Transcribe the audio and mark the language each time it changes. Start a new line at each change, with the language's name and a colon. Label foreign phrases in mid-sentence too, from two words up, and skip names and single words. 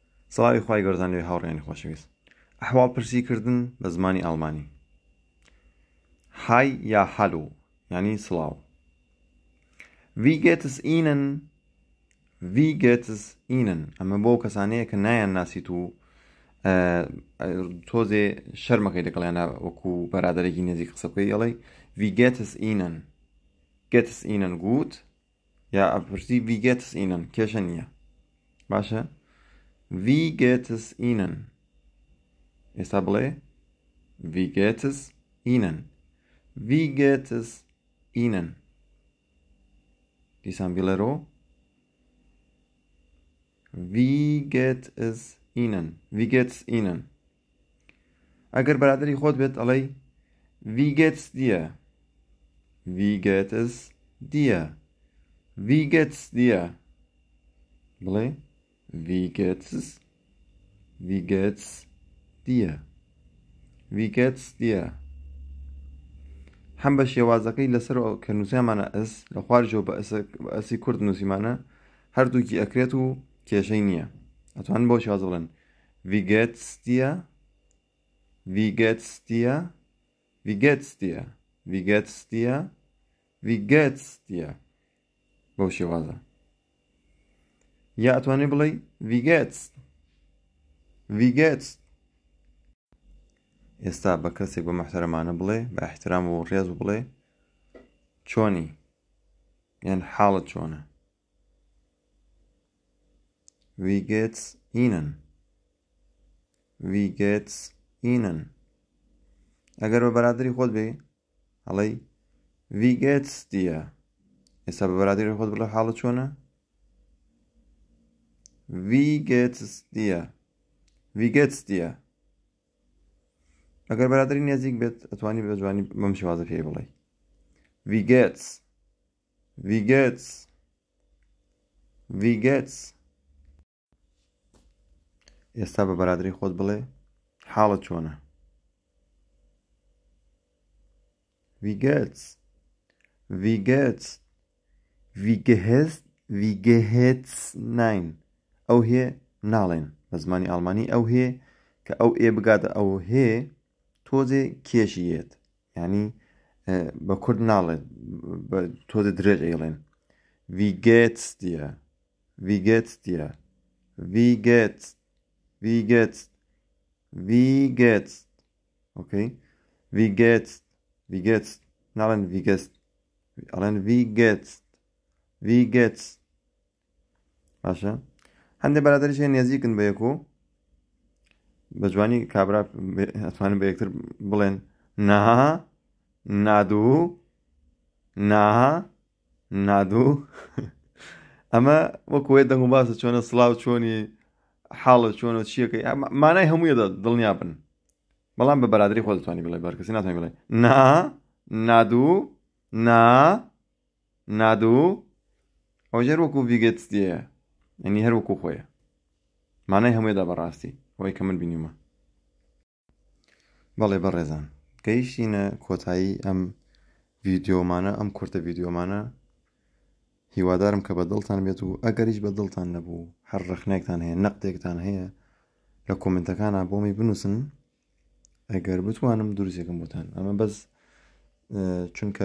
Central Kurdish: سڵاوی خوای گەورزان لێ هاوڕێنی خۆشەویست. ئەحواڵپرسیکردن بە زمانی ئەڵمانی. های یا هەلو یعنی سڵاو.
German: Wie geht es Ihnen? Wie geht es Ihnen?
Central Kurdish: ئەمە بۆ کەسانەیە کە نایان ناسیت و تۆزێ شەرمەکەی دەکەڵیانە وەکو بەرادەرێکی نێزی قسە بکەی ئەڵێ
German: Wie geht es Ihnen? Geht es Ihnen gut?
Central Kurdish: یا ئەپرسی
German: Wie geht es Ihnen?
Central Kurdish: کێشە نییە. باشە؟
German: Wie geht es Ihnen?
Central Kurdish: ئێستا بڵێ
German: Wie geht es Ihnen? Wie geht es Ihnen?
Central Kurdish: دیسان بیڵێرۆ
German: Wie geht es Ihnen? Wie geht es Ihnen?
Central Kurdish: ئەگەر بەرادەری خۆت بێت ئەڵێ
German: Wie geht's dir? Wie geht es dir? Wie geht's dir? بڵێ Wie geht's es? Wie geht's dir? Wie geht's dir?
Central Kurdish: هەم بە شێوازەکەی لەسەر کە نووسیمانە ئەس لە خوارجەوە بە ئەسی کورد نووسیمانە هەردووکی ئەکرێت و کێشەی نییە. ئەتوانن بۆ شێوازە بڵێن
German: Wie geht's dir? Wie geht's dir? Wie geht's dir? Wie geht's dir? Wie geht's dir?
Central Kurdish: بۆ شێوازە. یا ئەتوانێ بڵێ
German: Wie geht's? Wie geht's?
Central Kurdish: ئێستا بە کەسێک بە محتەرەمانە بڵێ بە احترام و ڕێز و بڵێ چۆنی یان حاڵت چۆنە.
German: Wie geht's Ihnen? Wie geht's Ihnen?
Central Kurdish: ئەگەر بە بەرادەری خۆت بێ ئەڵێ
German: Wie geht's dir?
Central Kurdish: ئێستا بە بەرادەری خۆت بڵێ حاڵت چۆنە.
German: Wie geht's dir? Wie geht's dir?
Central Kurdish: ئەگەر بەرادەری نێزیک بێت ئەتوانی بە جوانی بەم شێوازە پێی بڵێ
German: Wie geht's? Wie geht's? Wie geht's?
Central Kurdish: ئێستا بە بەرادەری خۆت بڵێ حاڵت چۆنە.
German: Wie geht's? Wie geht's? Wie geht's? Wie geht's? Nein.
Central Kurdish: ئەو هێ ناڵێن بە زمانی ئەڵمانی ئەو هێ کە ئەو ئێ بگاتە ئەو هێ تۆزێ کێشیێت یعنی بە کورد ناڵێت بە تۆزێ درێژ ئەیڵێن
German: Wie geht's dir? Wie geht's dir? Wie geht's? Wie geht's? Wie geht's? Okay? Wie geht's? Wie geht's? ناڵێن Wie geht's? ئەڵێن Wie geht's? Wie geht's?
Central Kurdish: باشە؟ هەندێک بەرادەریش نێزیکن بە یەکۆ بە جوانی کابرا ئەتوانن بە یەکتر بڵێن نا نادوو نا نادوو ئەمە وەکوێ دەنگ و باسە چۆنە سڵاو چۆنی حاڵت چۆنە چیەکەی مانای هەموویەدا دڵنیا بن بەڵام بە بەرادەری خۆ دەتوانی بڵێ بەرکەسی ناتوانانی بڵێ نا نادوو نا نادوو ئەو ژێر وەکو
German: Wie geht's dir
Central Kurdish: یعنی هەر وەکو خۆیە مانای هەموویەدا بەڕاستی ئەوەی کە من بینیومە. بەڵێ بەڕێزان گەیشتینە کۆتایی ئەم ڤیدیۆمانە ئەم کورتە ڤیدیۆمانە هیوادارم کە بە دڵتان بێت و ئەگەریش بە دڵتان نەبوو هەر ڕخنێکتان هەیە نەقدێکتان هەیە لە کۆمنتەکانە بۆمی بنووسن ئەگەر بتوانم دروستێکم بۆتان ئەمە بەس چونکە